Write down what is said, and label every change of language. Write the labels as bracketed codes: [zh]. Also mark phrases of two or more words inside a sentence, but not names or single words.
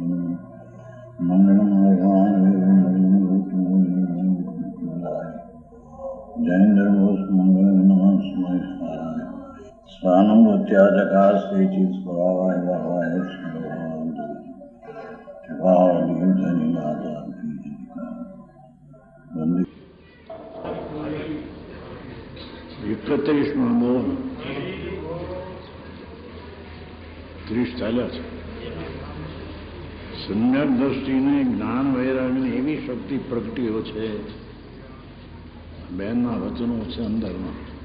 [sa] मंगलम भगवान जयेन्द्रबोस मंगल नमः स्मृताय स्वानं भूत्याचकास्ते चित् स्वभावाय भावाय वंदे [gu] 31 બોલ 30 ચાલ્યા છે. સમ્યક દ્રષ્ટિને જ્ઞાન વૈરાગની એવી શક્તિ પ્રગટીઓ છે. બેનના વચનો છે અંદરમાં.